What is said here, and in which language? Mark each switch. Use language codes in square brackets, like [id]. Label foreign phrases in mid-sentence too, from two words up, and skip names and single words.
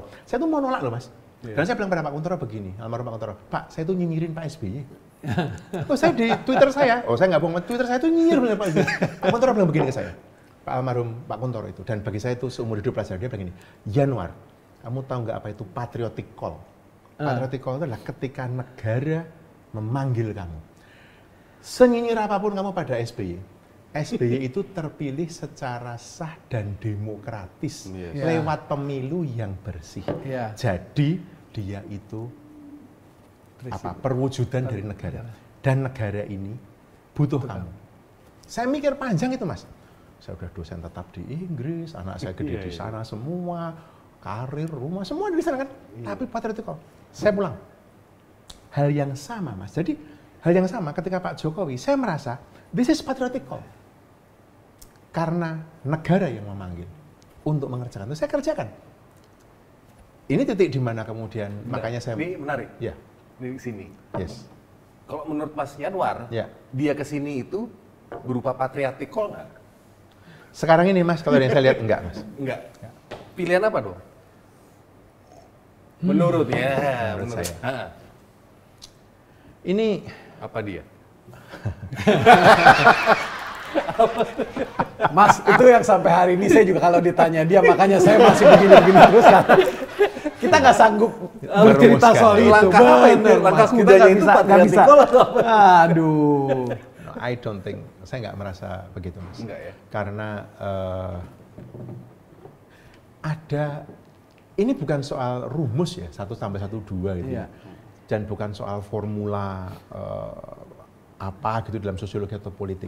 [id] Saya tuh mau nolak loh, Mas. Dan saya bilang pada Pak Kuntoro begini, almarhum Pak Kuntoro, Pak, saya tuh nyinyirin Pak SBY. Saya di Twitter saya nggak bohong, Twitter saya tuh nyinyir Pak SBY. Pak Kuntoro bilang begini ke saya, Pak almarhum Pak Kuntoro itu, dan bagi saya itu seumur hidup pelajaran, dia bilang gini, Yanwar, kamu tahu nggak apa itu [en] patriotic call? Patriotic call [id] itu adalah ketika negara memanggil kamu. Senyinyir apapun kamu pada SBY, SBY itu terpilih secara sah dan demokratis lewat pemilu yang bersih. Jadi dia itu perwujudan dari negara. Dan negara ini butuh kamu. Saya mikir panjang itu, Mas. Saya udah dosen tetap di Inggris, anak saya gede di sana semua, karir, rumah, semua di sana kan. Tapi patriotik kok. Saya pulang. Hal yang sama, Mas. Jadi hal yang sama ketika Pak Jokowi, saya merasa [en] this is patriotic call. [id] Karena negara yang memanggil untuk mengerjakan itu, saya kerjakan. Ini titik di mana kemudian makanya saya. Ini menarik. Ya. Di sini. Yes. Kalau menurut Mas Yanwar, dia kesini itu berupa [en] patriotic call [id] nggak? Sekarang ini, Mas, kalau yang saya lihat enggak, Mas. Enggak. Pilihan apa dong? Menurutnya, menurut saya. Ini apa dia? Mas, itu yang sampai hari ini saya juga kalau ditanya dia, makanya saya masih begini-begini terus kan. Kita nggak sanggup bercerita soal itu. Langkah apa itu? Langkah kudanya itu [en] patriotic call [id] atau apa? Aduh. [en] I don't think, [id] saya nggak merasa begitu, Mas. Enggak ya? Karena ini bukan soal rumus ya, 1+1=2 gitu. Dan bukan soal formula apa gitu dalam sosiologi atau politik.